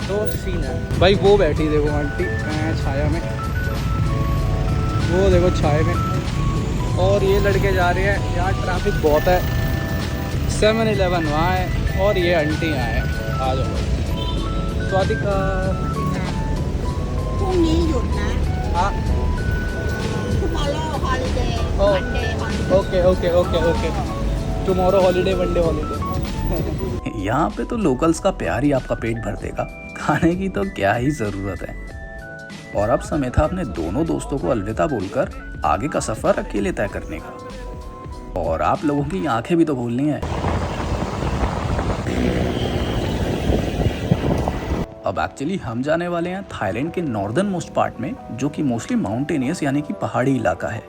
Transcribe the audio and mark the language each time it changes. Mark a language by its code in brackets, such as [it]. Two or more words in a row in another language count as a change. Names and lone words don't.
[hi] तो सीन है भाई। वो बैठी देखो आंटी छाया में, वो देखो छाया में। और ये लड़के जा रहे हैं, यहाँ ट्रैफिक बहुत है। 7-Eleven वहाँ है और ये आंटी यहाँ है। आ जाओ। स्वादिका। [th] พรุ่งนี้หยุดนะ [hi] हाँ [en] tomorrow holiday Oh. Monday holiday OK OK OK OK, tomorrow holiday, one day holiday. [hi] यहाँ पे तो लोकल्स का प्यार ही आपका पेट भर देगा, खाने की तो क्या ही ज़रूरत है। और अब समय था अपने दोनों दोस्तों को अलविदा बोलकर आगे का सफ़र अकेले तय करने का। और आप लोगों की आंखें भी तो खोलनी है। अब एक्चुअली हम जाने वाले हैं थाईलैंड के [en] northern most part [hi] में, जो कि [en] mostly mountainous [hi] यानी कि पहाड़ी इलाका है।